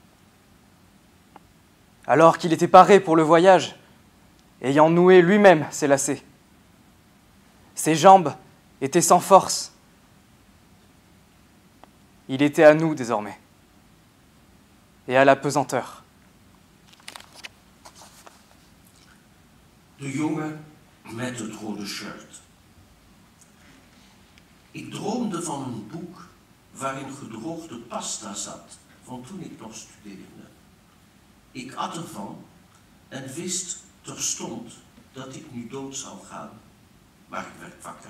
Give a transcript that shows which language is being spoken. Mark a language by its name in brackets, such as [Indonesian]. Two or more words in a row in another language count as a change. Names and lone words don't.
[French] Alors qu'il était paré pour le voyage, ayant noué lui-même ses lacets. Ses jambes étaient sans force. Il était à nous désormais, et à la pesanteur. [Dutch] De jongen met het rode shirt. Ik droomde van een boek waarin gedroogde pasta zat, van toen ik nog studeerde. Ik at ervan en wist terstond dat ik nu dood zou gaan, maar ik werd wakker.